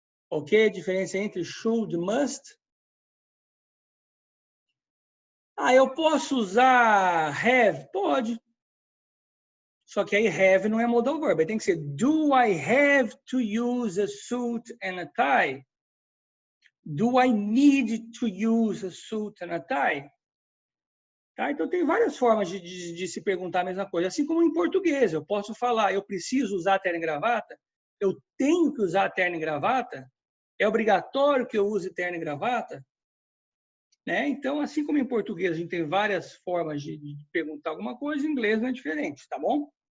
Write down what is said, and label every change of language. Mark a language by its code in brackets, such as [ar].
[pt] Ok? A diferença entre should e must? Eu posso usar have? Pode. Só que aí [en] have [pt] não é [en] modal verb. [pt] Aí tem que ser [en] do I have to use a suit and a tie? Do I need to use a suit and a tie? [pt] Tá? Então, tem várias formas de se perguntar a mesma coisa. Assim como em português, eu posso falar, eu preciso usar terno e gravata? Eu tenho que usar terno e gravata? É obrigatório que eu use terno e gravata? Né? Então, assim como em português a gente tem várias formas de perguntar alguma coisa, em inglês não é diferente, tá bom?